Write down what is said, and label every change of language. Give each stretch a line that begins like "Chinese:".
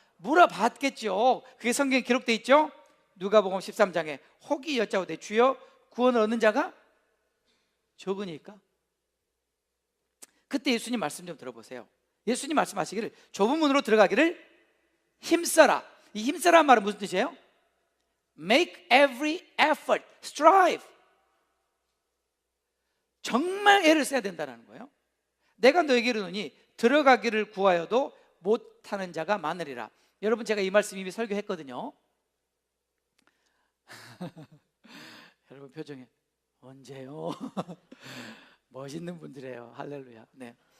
Korean: 물어봤겠죠. 그게 성경에 기록되어 있죠. 누가복음 13장에 혹이 여짜오되 주여 구원을 얻는 자가 적으니까. 그때 예수님 말씀 좀 들어보세요. 예수님 말씀하시기를 좁은 문으로 들어가기를 힘써라. 이 힘써라는 말은 무슨 뜻이에요?
English: Make every effort, strive.
Korean: 정말 애를 써야 된다는 거예요. 내가 너에게 이르노니 들어가기를 구하여도 못하는 자가 많으리라. 여러분, 제가 이 말씀 이미 설교했거든요. 여러분 표정에 언제요? 멋있는 분들이에요. 할렐루야. 네.